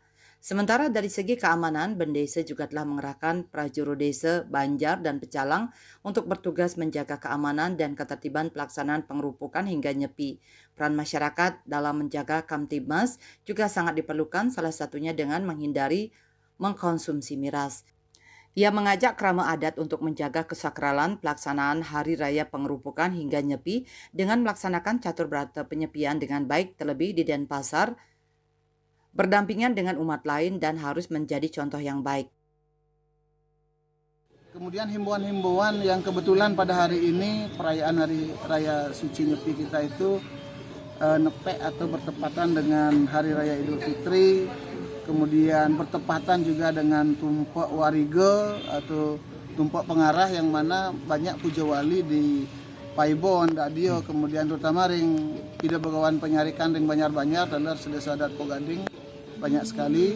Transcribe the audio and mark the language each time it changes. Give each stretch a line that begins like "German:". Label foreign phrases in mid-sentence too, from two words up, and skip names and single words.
Indonesian: Sementara dari segi keamanan, Bendesa juga telah mengerahkan prajurut desa, Banjar, dan Pecalang untuk bertugas menjaga keamanan dan ketertiban pelaksanaan pengerupukan hingga Nyepi. Peran masyarakat dalam menjaga Kamtibmas juga sangat diperlukan, salah satunya dengan menghindari mengkonsumsi miras. Ia mengajak kerama adat untuk menjaga kesakralan pelaksanaan Hari Raya Pengerupukan hingga Nyepi dengan melaksanakan catur berata penyepian dengan baik terlebih di Denpasar, berdampingan dengan umat lain dan harus menjadi contoh yang baik. Kemudian himbauan-himbauan yang kebetulan pada hari ini perayaan Hari Raya Suci Nyepi kita itu nepek atau bertepatan dengan Hari Raya Idul Fitri, kemudian bertepatan juga dengan Tumpak Wariga atau Tumpak Pengarah yang mana banyak puja wali di Paibon, Dadio, kemudian terutama ring Ida Begawan Penyarikan ring Banjar-Banjar adalah sedesa adat Poh Gading banyak sekali.